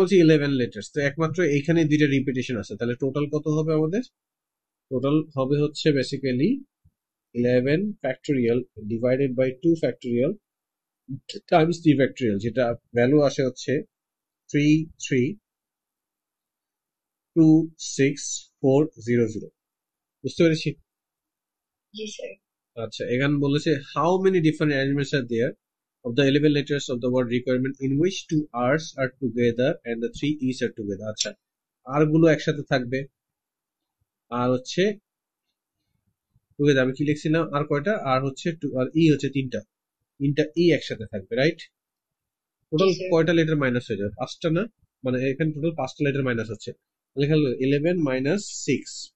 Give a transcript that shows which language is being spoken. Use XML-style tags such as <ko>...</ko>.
<bn>বলছি 11 লেটার্স, তো একমাত্র এইখানে দুইটা রিপিটেশন আছে, তাহলে টোটাল কত হবে আমাদের, টোটাল হবে হচ্ছে basically 11 factorial divided by 2 factorial Times 3 factorial, যেটা ভ্যালু আসে হচ্ছে 3326400, বুঝতে পেরেছি।</bn> <en>Yes, sir.</en> <bn>আচ্ছা, এখানে বলেছে</bn> <en>How many different arrangements are there of the 11 letters of the word requirement in which 2 R's are together and the 3 E's are together।</en> <bn>আচ্ছা, আর গুলো একসাথে থাকবে, আর হচ্ছে টুগেদার, আমি কি লিখছিলাম, আর কয়টা, আর হচ্ছে আর ই হচ্ছে তিনটা, তিনটা ই একসাথে থাকবে, রাইট। Total</bn> <en>Yes, sir.</en> <bn>কয়টা লেটার মাইনাস হয়ে যাবে, 5টা না, মানে এখানে টোটাল 5টা লেটার মাইনাস হচ্ছে, লেখা হলো 11 মাইনাস 6।</bn>